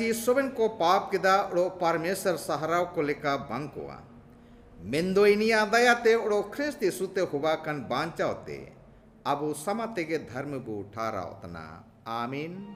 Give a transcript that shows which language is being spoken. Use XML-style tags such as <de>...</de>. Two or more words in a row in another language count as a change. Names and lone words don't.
<unr>सोबन को पाप किदा उड़ो परमेश्वर सहाराव को लेका बंकुआ मेंदो इनिया दयाते उड़ो ख्रिस्ती सुते हुआ कन बांचा होते अबु समाते के धर्म बु उठारा उतना आमीन.</unr>